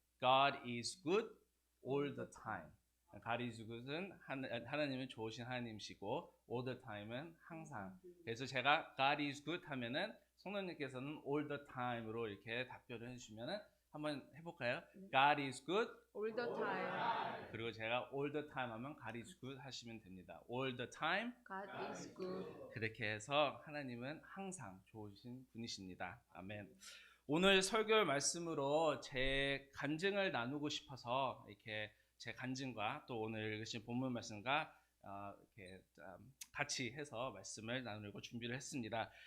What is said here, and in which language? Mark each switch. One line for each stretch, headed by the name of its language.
English: God is good all the time. God is good은
Korean: 하나님은 좋으신 하나님이시고
English: all the time은 항상.
Korean: 그래서 제가
English: God is good
Korean: 하면은 성도님께서는
English: all the time
Korean: 으로 이렇게 답변을 해주시면은 한번 해볼까요?
English: God is good all the time.
Korean: 그리고 제가
English: all the time
Korean: 하면
English: God is good
Korean: 하시면 됩니다.
English: all the time God is good.
Korean: 그렇게 해서 하나님은 항상 좋으신 분이십니다. 아멘. 오늘 설교 말씀으로 제 간증을 나누고 싶어서 이렇게 제 간증과 또 오늘 읽으신 본문 말씀과 이렇게 같이 해서 말씀을 나누려고 준비를 했습니다.